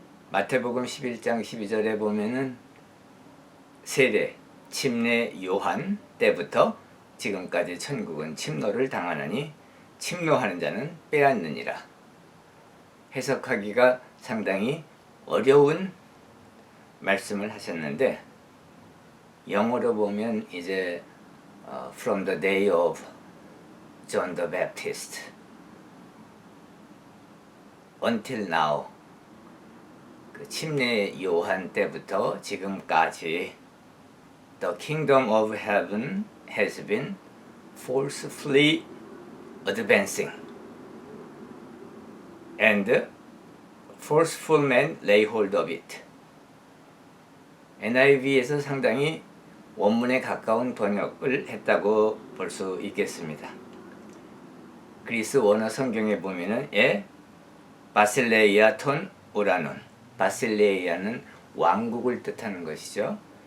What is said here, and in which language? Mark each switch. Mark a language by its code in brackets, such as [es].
[ko] 마태복음 11장 12절에 보면은 세례, 침례 요한 때부터 지금까지 천국은 침노를 당하느니 침노하는 자는 빼앗느니라. 해석하기가 상당히 어려운 말씀을 하셨는데 영어로 보면 이제 [en] From the day of John the Baptist until now [ko] 그 침례 요한 때부터 지금까지 [en] The kingdom of heaven has been forcefully advancing and forceful men lay hold of it. [ko] NIV에서 상당히 원문에 가까운 번역을 했다고 볼 수 있겠습니다. 그리스 원어 성경에 보면은 바실레이아 톤 우라논, 바실레이아는 왕국을 뜻하는 것이죠.